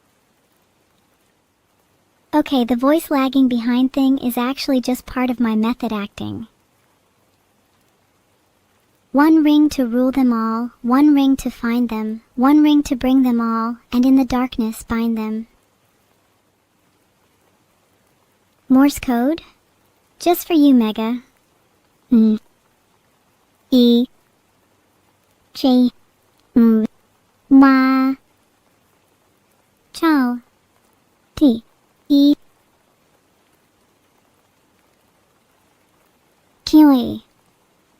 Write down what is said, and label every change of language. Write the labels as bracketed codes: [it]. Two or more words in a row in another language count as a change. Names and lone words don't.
[en] Okay, the voice lagging behind thing is actually just part of my method acting. One ring to rule them all, one ring to find them, one ring to bring them all, and in the darkness bind them. Morse code? Just for you, Mega. E. J. Ma. Chao. T. E. Kiwi.